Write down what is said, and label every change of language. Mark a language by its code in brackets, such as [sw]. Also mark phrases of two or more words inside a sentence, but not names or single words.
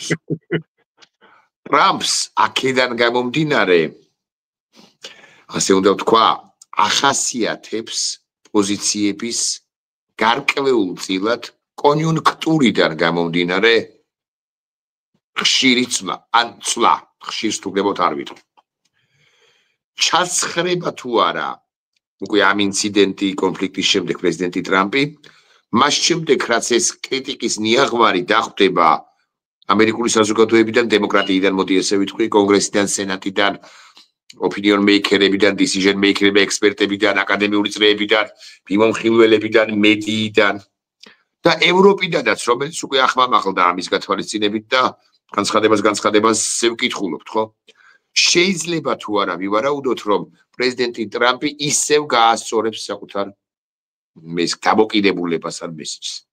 [ka] ტრამპს აქედან გამომდინარე ასე უნდა ვთქვა, ახასიათებს პოზიციების გარკვეულწილად კონიუნქტურიდან გამომდინარე ხშირი ცვლა, ან ცვლა, ხშირს თუ გდებოთ არ ვიტყვი. ჩაცხრება თუ არა უკვე ამ ინციდენტი კონფლიქტის შემდეგ პრეზიდენტი ტრამპი, მას შემდეგ რაც ეს კრიტიკის ნიაღვარი დახვდება ამერიკული საზოგადოებიდან, დემოკრატიიდან, მოდი ესე ვიტყვი, კონგრესიდან, სენატიდან, [en] opinion maker- [ka] ებიდან, [en] decision maker- [ka] ებიდან, ექსპერტებიდან, აკადემიური წრეებიდან, მიმომხილველებიდან, მედიიდან და ევროპიდანაც, რომელიც უკვე ახმამაღლდა ამის გათვალისწინებით და განცხადებას ვკითხულობთ, ხო? შეიძლება თუ არა ვივარაუდოთ, რომ პრეზიდენტი ტრამპი ისევ გაასწორებს საკუთარ დამოკიდებულებას ან მესიჯს.